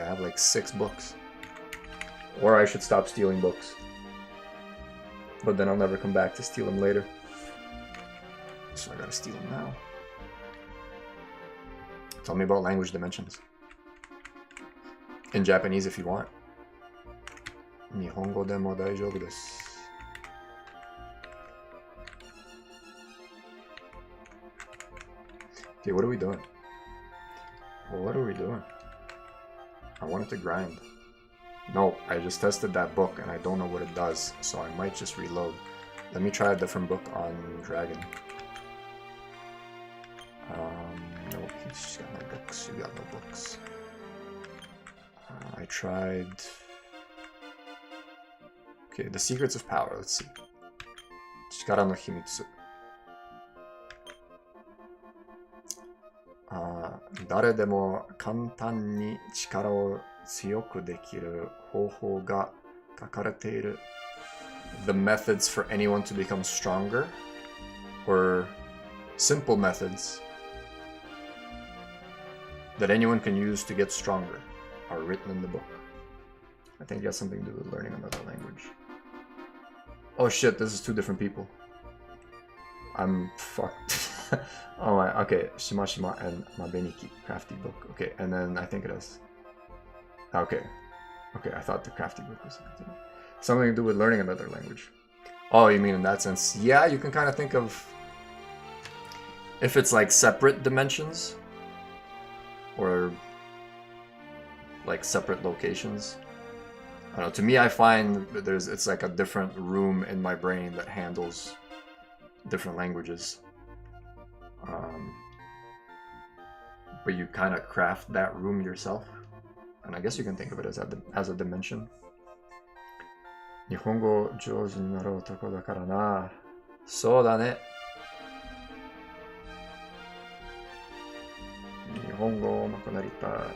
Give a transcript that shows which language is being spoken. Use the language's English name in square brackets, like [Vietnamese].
[English] I have like 6 books. Or I should stop stealing books. But then I'll never come back to steal them later. So I gotta steal them now. Tell me about language dimensions. In Japanese if you want. [Japanese] 日本語でも大丈夫です。 [English] Okay, what are we doing? What are we doing? I wanted to grind. No, I just tested that book and I don't know what it does, so I might just reload. Let me try a different book on Dragon. No, he's got no books. You got no books. I tried... Okay, The Secrets of Power. Let's see. [Japanese] 力の秘密。誰でも簡単に力を強くできる方法が書かれている。 [English] The methods for anyone to become stronger, or simple methods that anyone can use to get stronger, are written in the book. I think it has something to do with learning another language. Oh shit, this is 2 different people. I'm fucked. Oh my, okay, Shimashima and Mabeniki, crafty book. Okay, and then I think it is. Okay, I thought the crafty book was something to do with learning another language. Oh, you mean in that sense? Yeah, you can kind of think of if it's like separate dimensions or like separate locations. I don't know, to me I find that it's like a different room in my brain that handles different languages. But you kind of craft that room yourself, and I guess you can think of it as a dimension. [Japanese] 日本語上手になる男だからな。そうだね。日本語上手くなりたい。